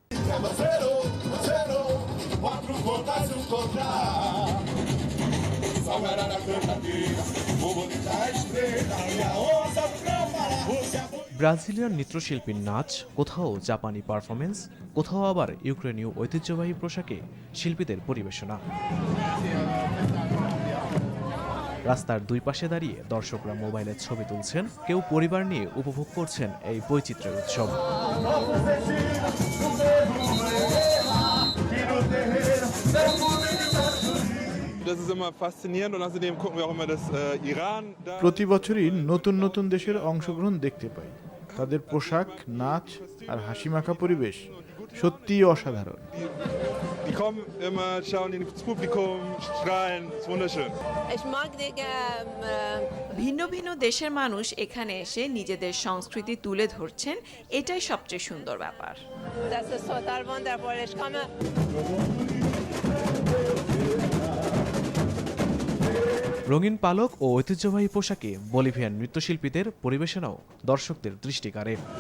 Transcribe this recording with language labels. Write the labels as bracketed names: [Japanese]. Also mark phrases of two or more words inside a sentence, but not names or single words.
[Bangla] ব্রাজিলিয়ান নৃত্যশিল্পীর নাচ, কোথাও জাপানি পারফরমেন্স, কোথাও আবার ইউক্রেনীয় ঐতিহ্যবাহী পোশাকে শিল্পীদের পরিবেশনা। রাস্তার দুই পাশে দাঁড়িয়ে দর্শকরা মোবাইলে ছবি তুলছেন, কেউ পরিবার নিয়ে উপভোগ করছেন এই বৈচিত্র্যের উৎসব। [German] Das ist immer faszinierend und außerdem gucken wir auch immer das Iran da. [Bangla] প্রতি বছরই নতুন নতুন দেশের অংশগ্রহণ দেখতে পাই। তাদের পোশাক, নাচ আর হাসিমাখা পরিবেশ সত্যিই অসাধারণ। [German] Die kommen immer, schauen ins Publikum, strahlen, ist wunderschön. [Bangla] ভিন্ন ভিন্ন দেশের মানুষ এখানে এসে নিজেদের সংস্কৃতি তুলে ধরছেন, এটাই সবচেয়ে সুন্দর ব্যাপার। রঙিন পালক ও ঐতিহ্যবাহী পোশাকে বলিভিয়ান নৃত্যশিল্পীদের পরিবেশনাও দর্শকদের দৃষ্টি কাড়ে।